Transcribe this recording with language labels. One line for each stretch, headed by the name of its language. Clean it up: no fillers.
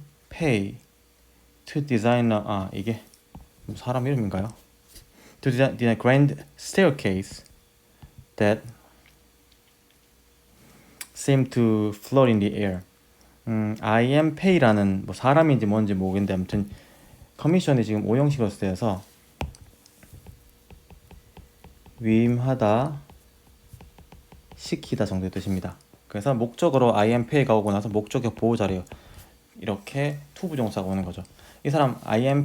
English: Pei to design
Korean: 이게 사람 이름인가요?
English: To design a grand staircase that seemed to float in the air. I.M.
Korean: Pei라는 사람인지 뭔지 모르겠는데 아무튼 커미션이 지금 오형식으로 쓰여서 위임하다, 시키다 정도의 뜻입니다. 그래서 목적으로 I.M. Pei가 오고 나서 목적격 보호자료 이렇게 투부정사가 오는 거죠. 이 사람 I.M.